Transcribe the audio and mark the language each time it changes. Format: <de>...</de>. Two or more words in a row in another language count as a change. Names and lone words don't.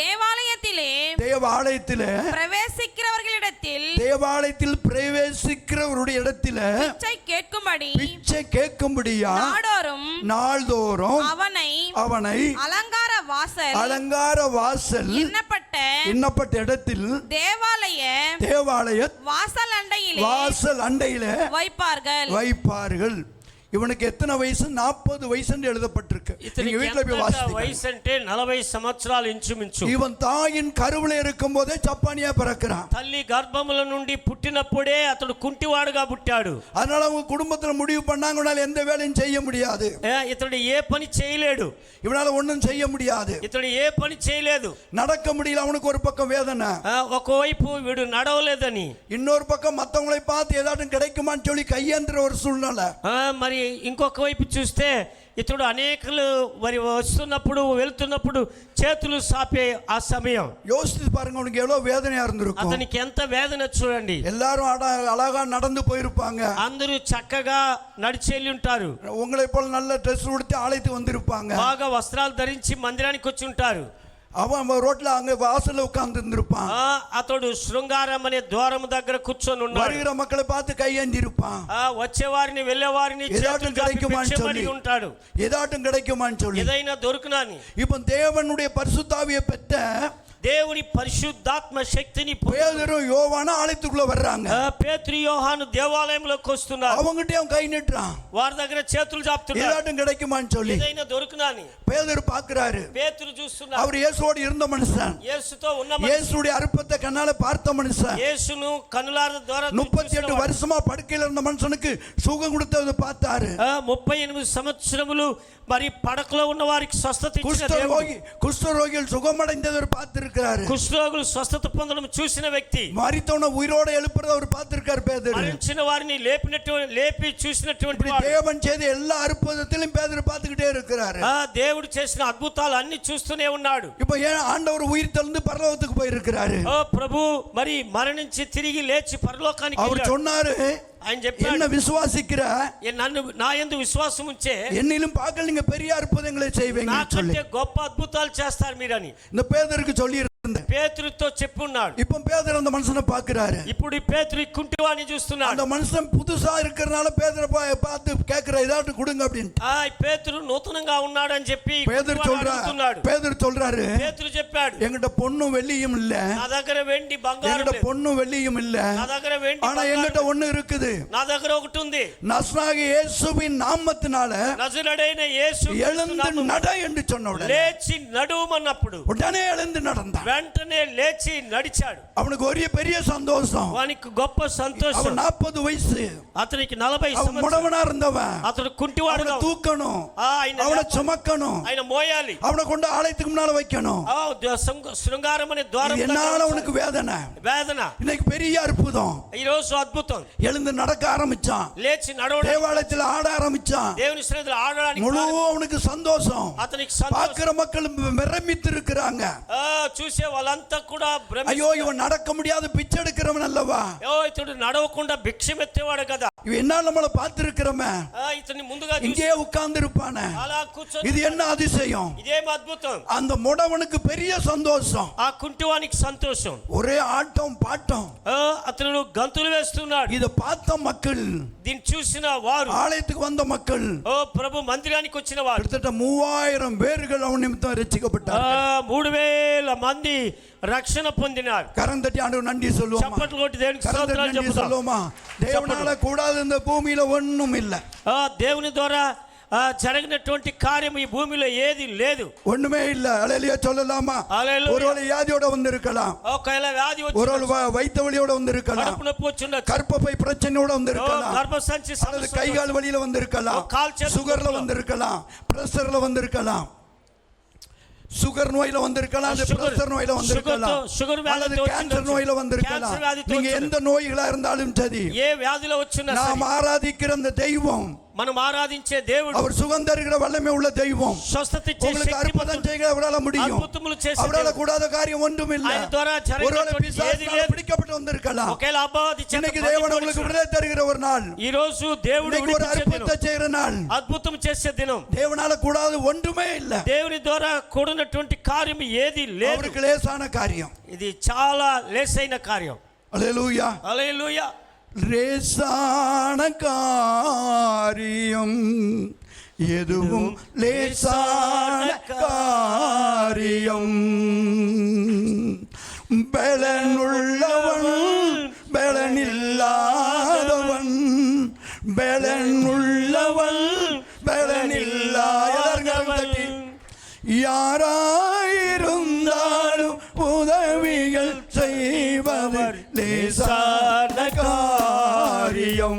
<ta>தேவாலயத்திலே பிரவேசிக்கிறவர்களிடத்தில் பிரவேசிக்கிறவருடைய இடத்தில் பிச்சை கேட்கும்படியா நாள்தோறும் அவனை அலங்கார வாசல் எண்ணப்பட்ட இடத்தில் தேவாலய வாசல் அண்டையிலே வைப்பார்கள். இவனுக்கு எத்தனை வயசு? 40 வயசு என்று எழுதப்பட்டிருக்கு. நீங்க வீட்ல போய் வாசிங்க.</ta> <te>வயசு అంటే 40 సంవత్సరాలు ఇంచుమించు.</te> <ta>இவன் தாயின் கருவிலே இருக்கும்போதே சப்பானியா பிறக்கிறான்.</ta> <te>తల్లి గర్భముల నుండి పుట్టినప్పుడే అతడు కుంటివాడుగా పుట్టాడు.</te> <ta>அதனால அவங்க குடும்பத்துல முடிவு பண்ணாங்கனால எந்த வேலையும் செய்ய முடியாது.</ta> <te>ఇతడు ఏ పని చేయలేడు.</te> <ta>இவனால ஒண்ணும் செய்ய முடியாது.</ta> <te>ఇతడు ఏ పని చేయలేదు.</te> <ta>நடக்க முடியல. அவனுக்கு ஒரு பக்கம் வேதனை.</ta> <te>ఒకవైపు వీడు నడవలేదని,</te> <ta>இன்னொரு பக்கம் மத்தவங்களை பார்த்து ஏதாட்டும் கிடைக்குமான்னு சொல்லி கையேந்திர ஒரு சூழ்நிலை.</ta> <te>మరి ఇంకొక వైపు చూస్తే ఇతడు అనేకలు మరి వస్తున్నప్పుడు వెళ్తున్నప్పుడు చేతులు సాపే ఆ సమయం.</te> <ta>யோசித்து பாருங்க, உனக்கு எவ்வளவு வேதனையா இருந்திருக்கும்.</ta> <te>అతనికి ఎంత వేదన చూడండి.</te> <ta>எல்லாரும் அழகா நடந்து போயிருப்பாங்க.</ta> <te>అందరూ చక్కగా నడిచి వెళ్ళి ఉంటారు.</te> <ta>உங்களை போல நல்ல ட்ரெஸ் உடுத்தி அழைத்து வந்திருப்பாங்க.</ta> <te>బాగా వస్త్రాలు ధరించి మందిరానికి వచ్చి ఉంటారు.</te> <ta>அவன் ரோட்ல அங்க வாசல்ல உட்கார்ந்து இருந்திருப்பான்.</ta> <te>అతడు శృంగారం అనే ద్వారం దగ్గర కూర్చొని ఉన్నాడు.</te> <ta>வருகிற மக்களை பார்த்து கையேந்தி இருப்பான்.</ta> <te>వచ్చేవారిని వెళ్ళేవారిని</te> <ta>ஏதாட்டும் கிடைக்குமான்னு சொல்லி</ta> <te>ఉంటాడు.</te> <ta>ஏதாட்டும் கிடைக்குமான்னு சொல்லி</ta> <te>ఏదైనా దొరుకునాని.</te> <ta>இப்போ தேவனுடைய பரிசுத்தாவியை பெற்ற</ta> <te>దేవుని పరిశుద్ధాత్మ శక్తిని</te> <ta>பேதுரு யோவானும் ஆலயத்துக்குள்ள வர்றாங்க.</ta> <te>పేతురు యోహాను దేవాలయంలోకి వస్తున్నారు.</te> <ta>அவங்ககிட்ட அவன் கை நீட்டுறான்.</ta> <te>వారి దగ్గర చేతులు చాపుతున్నారు.</te> <ta>ஏதாட்டும் கிடைக்குமான்னு சொல்லி</ta> <te>ఏదైనా దొరుకునాని.</te> <ta>பேதுரு பார்க்கறாரு.</ta> <te>పేతురు చూస్తున్నారు.</te> <ta>அவர் இயேசுவோடு இருந்த மனுஷன்.</ta> <te>యేసుతో ఉన్న మనిషి.</te> <ta>இயேசுடைய அற்புதத்தை கண்ணால பார்த்த மனுஷன்.</ta> <te>యేసును కన్నులార ద్వారా</te> <ta>38 வருஷமா படுக்கையில இருந்த மனுஷனுக்கு சுகம் கொடுத்ததை பார்த்தாரு.</ta> <te>38 సంవత్సరములు మరి పడకలో ఉన్న వారికి స్వస్థత ఇచ్చిన దేవుడు.</te> <ta>குஷ்டரோகிகள் சுகமடைந்ததை பார்த்திருக்கிறாரு.</ta> <te>కుష్ఠరోగులు స్వస్థత పొందడం చూసిన వ్యక్తి.</te> <ta>மரித்தவனை உயிரோட எழுப்புறத அவர் பார்த்திருக்கார் பேதுரு.</ta> <te>మరణించిన వారిని లేపి చూసినటువంటి వాడు.</te> <ta>தேவன் செய்த எல்லா அற்புதத்திலும் பேதுரு பார்த்துக்கிட்டே இருக்கிறாரு.</ta> <te>దేవుడు చేసిన అద్భుతాలు అన్ని చూస్తూనే ఉన్నాడు.</te> <ta>இப்போ ஏன் ஆண்டவர் உயிர் தெழுந்து பரலோகத்துக்கு போய் இருக்கிறாரு.</ta> <te>ప్రభు మరి మరణించి తిరిగి లేచి పరలోకానికి</te> <ta>அவர் சொன்னாரு,</ta> <te>ఆయన చెప్పాడు,</te> <ta>என்ன விசுவாசிக்கிற</ta> <te>నన్ను నా యందు విశ్వాసం ఉంచే</te> <ta>என்னிலும் பார்க்க நீங்க பெரிய அற்புதங்களை செய்வீங்க சொல்லி</ta> <te>నాకంటే గొప్ప అద్భుతాలు చేస్తారు మీరని</te> <ta>இந்த பேதுருக்கு சொல்லி</ta> <te>పేతురుతో చెప్పున్నాడు.</te> <ta>இப்ப பேதுரு அந்த மனுஷனை பார்க்கிறாரு.</ta> <te>ఇప్పుడు ఈ పేతురు కుంటివాణ్ణి చూస్తున్నాడు.</te> <ta>அந்த மனுஷன் புதுசா இருக்கறனால பேதுரு பார்த்து கேக்குற ஏதாவது கொடுங்க அப்படினு.</ta> <te>ఈ పేతురు నూతనంగా ఉన్నాడు అని చెప్పి</te> <ta>பேதுரு சொல்றாரு.</ta> <te>పేతురు చెప్పాడు,</te> <ta>என்கிட்ட பொன்னும் வெள்ளியும் இல்ல.</ta> <te>నా దగ్గర వెండి బంగారం లేదు.</te> <ta>என்கிட்ட பொன்னும் வெள்ளியும் இல்ல.</ta> <te>నా దగ్గర వెండి</te> <ta>ஆனா என்கிட்ட ஒண்ணு இருக்குது.</ta> <te>నా దగ్గర ఒకటి ఉంది.</te> <ta>நசராகிய இயேசுவின் நாமத்தினால</ta> <te>నజరేయుడైన యేసు</te> <ta>எழுந்து நட என்று சொன்ன உடனே</ta> <te>లేచి నడువమన్నప్పుడు</te> <ta>உடனே எழுந்து நடந்தான்.</ta> <te>వెంటనే లేచి నడిచాడు.</te> <ta>அவனுக்கு ஒரு பெரிய சந்தோஷம்.</ta> <te>వానికి గొప్ప సంతోషం.</te> <ta>அவன் 40 வயசு.</ta> <te>అతనికి 40</te> <ta>அவன் முடவனா இருந்தவன்.</ta> <te>అతడు కుంటివాడుగా</te> <ta>தூக்கணும். அவனை சுமக்கணும்.</ta> <te>ఆయన మోయాలి.</te> <ta>அவனை கொண்டு ஆலயத்துக்கு முன்னால வைக்கணும்.</ta> <te>శృంగారం అనే ద్వారం</te> <ta>என்னால அவனுக்கு வேதனை. இன்னைக்கு பெரிய அற்புதம்.</ta> <te>ఈ రోజు అద్భుతం.</te> <ta>எழுந்து நடக்க ஆரம்பிச்சான்.</ta> <te>లేచి నడవడం.</te> <ta>தேவாலயத்தில் ஆட ஆரம்பிச்சான்.</ta> <te>దేవుని సన్నిధిలో ఆడడానికి</te> <ta>முழு அவனுக்கு சந்தோஷம்.</ta> <te>అతనికి సంతోషం.</te> <ta>பார்க்கிற மக்கள் பிரமித்து இருக்காங்க.</ta> <te>చూసే వాళ్ళంతా కూడా</te> <ta>ஐயோ இவன் நடக்க முடியாத பிச்சை எடுக்கிறவன் அல்லவா.</ta> <te>ఇతడు నడవకుండా భిక్షమెత్తేవాడు కదా.</te> <ta>இவன் என்ன நம்மள பார்த்திருக்கிறோமே.</ta> <te>ఇతన్ని ముందుగా</te> <ta>இங்கே உட்கார்ந்து இருப்பானே.</ta> <te>అలా కూర్చొని</te> <ta>இது என்ன அதிசயம்.</ta> <te>ఇదేం అద్భుతం.</te> <ta>அந்த முடவனுக்கு பெரிய சந்தோஷம்.</ta> <te>ఆ కుంటివానికి సంతోషం.</te> <ta>ஒரே ஆட்டம் பாட்டம்.</ta> <te>అతను గంతులు వేస్తున్నాడు.</te> <ta>இத பார்த்த மக்கள்,</ta> <te>దీన్ని చూసిన వారు,</te> <ta>ஆலயத்துக்கு வந்த மக்கள்,</ta> <te>ప్రభు మందిరానికి వచ్చిన వారు</te> <ta>கிட்டத்தட்ட 3000 பேர்கள் அவன் நிமித்தம் ரட்சிக்கப்பட்டார்கள்.</ta> <te>3000 మంది రక్షణ పొందినారు.</te> <ta>கரம் தட்டி ஆண்டவருக்கு நன்றி சொல்லுவோமா.</ta> <te>చప్పట్లు కొట్టి దేవునికి స్తోత్రాలు చెప్పుదాం.</te> <ta>தேவனால கூடாத இந்த பூமியில ஒண்ணும் இல்ல.</ta> <te>దేవుని ద్వారా జరిగినటువంటి కార్యం ఈ భూమిలో ఏది లేదు.</te> <ta>ஒண்ணுமே இல்ல. ஹல்லேலூயா சொல்லலாமா. ஒருவேளை வியாதியோட வந்திருக்கலாம்.</ta> <te>ఒకవేళ వ్యాధి వచ్చి,</te> <ta>ஒருவேளை வயிற்று வலியோட வந்திருக்கலாம்.</ta> <te>కడుపు నొప్పి వచ్చి,</te> <ta>கர்ப்பப்பை பிரச்சனையோட வந்திருக்கலாம்.</ta> <te>గర్భసంచి సమస్య,</te> <ta>கை கால் வலியில வந்திருக்கலாம். சுகர்ல வந்திருக்கலாம். பிரஷர்ல வந்திருக்கலாம். சுகர் நோயில வந்திருக்கலாம். பிரஷர் நோயில வந்திருக்கலாம். அல்லது கேன்சர் நோயில வந்திருக்கலாம். நீங்க எந்த நோய்களா இருந்தாலும் சரி,</ta> <te>ఏ వ్యాధిలో వచ్చినా</te> <ta>நாம் ஆராதிக்கிற அந்த தெய்வம்,</ta> <te>మనం ఆరాధించే దేవుడు,</te> <ta>அவர் சுகம் தருகிற வல்லமை உள்ள தெய்வம்.</ta> <te>స్వస్థత ఇచ్చే</te> <ta>உங்களுக்கு அற்புதம் செய்ய அவரால முடியும்.</ta> <te>అద్భుతములు చేసే</te> <ta>அவரால கூடாத காரியம் ஒன்றும் இல்ல.</ta> <te>ఆయన ద్వారా జరిగినటువంటి ఏది లేదు.</te> <ta>பிடிக்கப்பட்டு வந்திருக்கலாம்.</ta> <te>ఒకేలా అబాధి చేత</te> <ta>இன்னைக்கு தேவன் உங்களுக்கு விடுதலை தருகிற ஒரு நாள்.</ta> <te>ఈ రోజు దేవుడు</te> <ta>ஒரு அற்புதத்தை செய்கிற நாள்.</ta> <te>అద్భుతం చేసే దినం.</te> <ta>தேவனால கூடாத ஒன்றுமே இல்ல.</ta> <te>దేవుని ద్వారా కూడినటువంటి కార్యం ఏది లేదు.</te> <ta>அவருக்கு லேசான காரியம்.</ta> <te>ఇది చాలా లేసైన కార్యం. హల్లెలూయా. హల్లెలూయా.</te> <ta>லேசான காரியம் எதுவும் லேசான காரியம். பலனுள்ளவன் பலனில்லாதவன், பலனுள்ளவன் பலனில்லாதவன், யாராயிருந்தாலும் உதவிகள் செய்பவர் லேசான காரியம்.</ta>